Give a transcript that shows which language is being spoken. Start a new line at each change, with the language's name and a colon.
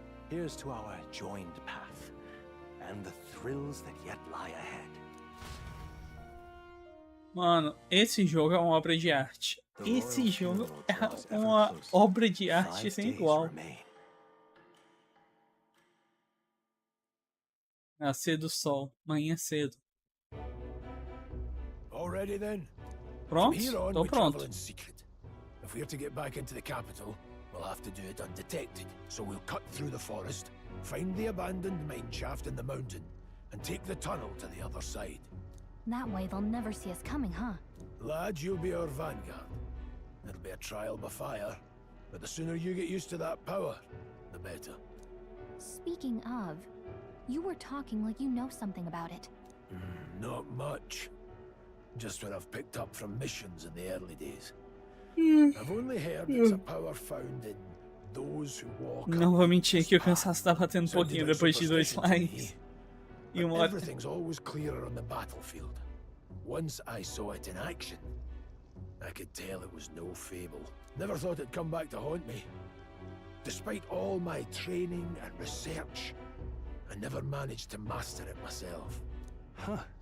English: Here's to our joined path and the thrills that yet lie ahead.
Portuguese: Mano, esse jogo é uma obra de arte. Esse jogo é uma obra de arte sem igual. Nascer do sol, manhã cedo.
English: Already then?
Portuguese: Pronto?
English: From here on,
Portuguese: Tô
English: we
Portuguese: pronto.
English: travel in secret. If we're to get back into the capital, we'll have to do it undetected. So we'll cut through the forest, find the abandoned mine shaft in the mountain, and take the tunnel to the other side. That way they'll never see us coming, huh? Lad, you'll be our vanguard. It'll be a trial by fire, but the sooner you get used to that power, the better. Speaking of, you were talking like you know something about it. Not much. Just what I've picked up from missions in the early days. I've only heard it's a power found in those who walk.
Portuguese: Não vou mentir que o cansaço tá batendo um pouquinho depois de 2 likes. E uma hora.
English: Everything's always clearer on the battlefield. Once I saw it in action, I could tell it was no fable. Never thought it'd come back to haunt me. Despite all my training and research, I never managed to master it myself. Huh.